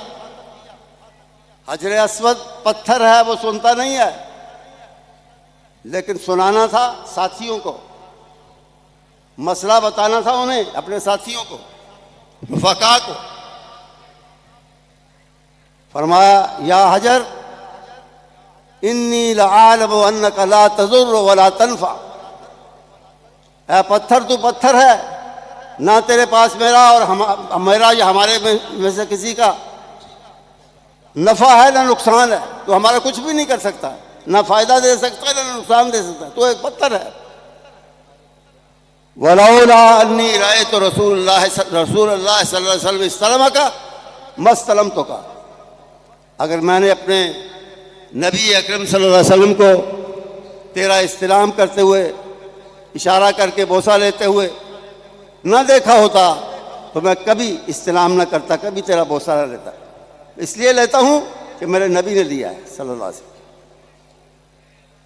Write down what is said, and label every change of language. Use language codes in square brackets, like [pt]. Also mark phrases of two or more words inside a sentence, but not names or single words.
[ur] حجر اسود پتھر ہے، وہ سنتا نہیں ہے، لیکن سنانا تھا ساتھیوں کو، مسئلہ بتانا تھا انہیں، اپنے ساتھیوں کو، رفقاء کو. [ar] फरमाया, يا حجر إني لأعلم أنك لا تضر ولا تنفع. [ur] اے پتھر، تو پتھر ہے، نہ تیرے پاس میرا اور میرا یا ہمارے میں سے کسی کا نفع ہے نہ نقصان ہے. تو ہمارا کچھ بھی نہیں کر سکتا، نہ فائدہ دے سکتا ہے نہ نقصان دے سکتا ہے، تو ایک پتھر ہے. [ar] ولولا أني رأيت رسول الله صلى الله عليه وسلم استلمك ما استلمتك. [ur] اگر میں نے اپنے نبی اکرم [ar] صلى الله عليه وسلم [ur] کو تیرا استلام کرتے ہوئے، اشارہ کر کے بوسہ لیتے ہوئے نہ دیکھا ہوتا تو میں کبھی استلام نہ کرتا، کبھی تیرا بوسہ نہ لیتا. اس لیے لیتا ہوں کہ میرے نبی نے دیا ہے [ar] صلى الله عليه وسلم.